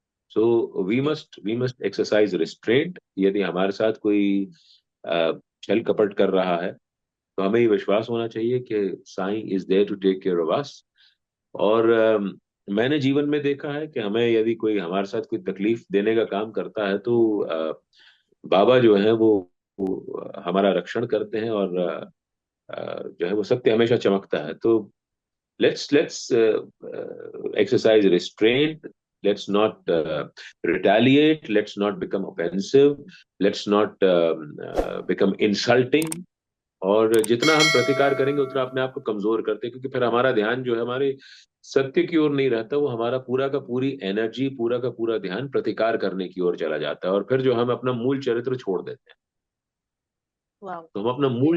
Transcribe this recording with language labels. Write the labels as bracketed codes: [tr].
[en] So we must exercise restraint. [hi] यदि हमारे साथ कोई अ, छल कपट कर रहा है तो हमें ये विश्वास होना चाहिए कि Sai [en] Is there to take care of us. [hi] और मैंने जीवन में देखा है कि हमें यदि कोई हमारे साथ कोई तकलीफ देने का काम करता है तो बाबा जो है वो हमारा रक्षण करते हैं, और जो है वो सत्य हमेशा चमकता है। तो [en] let's exercise restraint. Let's not retaliate. Let's not become offensive. Let's not become insulting. [hi] और जितना हम प्रतिकार करेंगे उतना अपने आप को कमजोर करते हैं, क्योंकि फिर हमारा ध्यान जो है हमारे सत्य की ओर नहीं रहता, वो हमारा पूरा का पूरी एनर्जी, पूरा का पूरा ध्यान प्रतिकार करने की ओर चला जाता है, और फिर जो हम अपना मूल चरित्र छोड़ देते हैं। वाह। तो हम अपना मूल